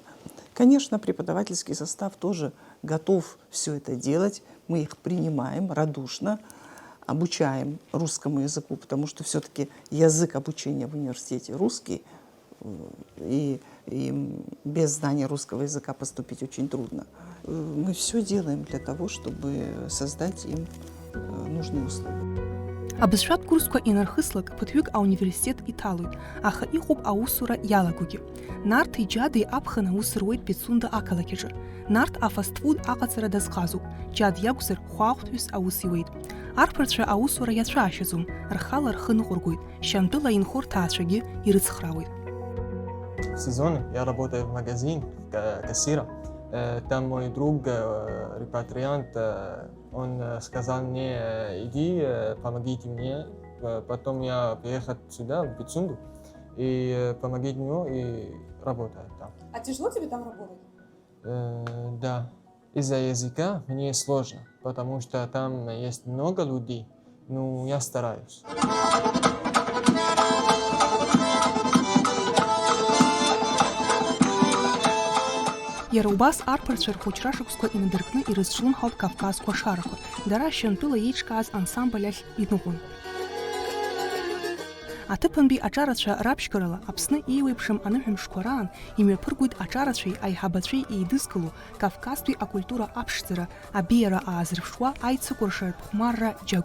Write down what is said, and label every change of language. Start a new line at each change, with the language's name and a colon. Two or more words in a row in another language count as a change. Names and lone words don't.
Russian: Конечно, преподавательский состав тоже готов все это делать, мы их принимаем радушно, обучаем русскому языку, потому что все-таки язык обучения в университете русский, и без знания русского языка поступить очень трудно. Мы все делаем для того, чтобы создать им нужные условия.
Abkhazian: Абызшәатә курсқәа инархыслак ԥыҭҩык ауниверситет иҭалоит, аха иҟоуп аусура иалагогьы. Нарҭ иџьадеи аԥхын аус руеит Пицунда ақалақь аҿы. Нарҭ афастфуд аҟаҵара дазҟазоуп. Џьад иакәзар хәаахәҭҩыс аус иуеит. Арԥарцәа аусура иацәаашьаӡом, рхала рхы ныҟәыргоит, Шьантыла инхо рҭаацәагьы ирыцхраауеит.
Russian: В сезон я работаю в магазине кассиром. Там мой друг, репатриант, он сказал мне, иди, помогите мне. Потом я приехал сюда, в Пицунду, и помогите ему и работаю там. А тяжело тебе там работать? Да. Из-за языка мне сложно, потому что там есть много людей. Ну, я стараюсь.
Abkhazian: Иара убас арԥарцәа рхәыҷра-шықәсқәа инадыркны ирызҿлымҳауп Кавказқәа ашарақәа, дара шьантәыла еиҿкааз ансамбль ахь иныҟәон. Аҭыԥантәи аҿарацәа раԥшьгарала Аԥсны еиуеиԥшым аныҳәамшқәа раан имҩаԥыргоит аҿарацәеи аиҳабацәеи еидызкыло Кавказтәи акультура аԥшӡара, абиара аазырԥшуа аицыкәыршаратә хәмарра џьагә.